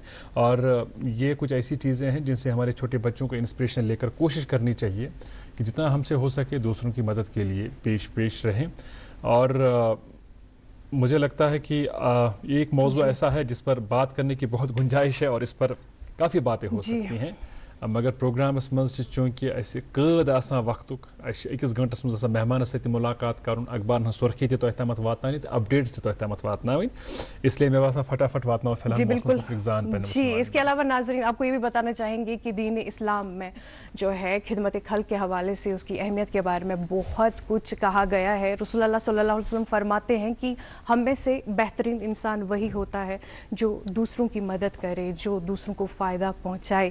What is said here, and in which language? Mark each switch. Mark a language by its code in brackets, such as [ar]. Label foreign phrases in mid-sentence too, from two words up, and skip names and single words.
[ur] اور یہ کچھ ایسی چیزیں ہیں جن سے ہمارے چھوٹے بچوں کو انسپریشن لے کر کوشش کرنی چاہیے کہ جتنا ہم سے ہو سکے دوسروں کی مدد کے لیے پیش رہیں۔ اور مجھے لگتا ہے کہ ایک موضوع ایسا ہے جس پر بات کرنے کی بہت گنجائش ہے اور اس پر کافی باتیں ہو سکتی ہیں، [ks] مگر پروگرامس منٛز چھِ چونکہ اسہِ قٲد آسان وقتُک، اسہِ چھِ أکِس گھنٹس منٛز آسان مہمانس سۭتۍ مُلاقات کرُن، اخبارن ہٕنٛز سُرخی تہِ تۄہہِ تامتھ واتناونہِ تہٕ اپڈیٹس تہِ تۄہہِ تامتھ واتناوٕنۍ، اس لیے مےٚ باسان فٹافٹ واتناو فی الحال موسمس متعلق زان پننِس۔ [ur] جی اس کے علاوہ ناظرین آپ کو یہ بھی بتانا چاہیں گے کہ دین اسلام میں جو ہے خدمت خلق کے حوالے سے اس کی اہمیت کے بارے میں بہت کچھ کہا گیا ہے۔ رسول اللہ [ar] صلی اللہ علیہ وسلم [ur] فرماتے ہیں کہ ہم میں سے بہترین انسان وہی ہوتا ہے جو دوسروں کی مدد کرے، جو دوسروں کو فائدہ پہنچائے۔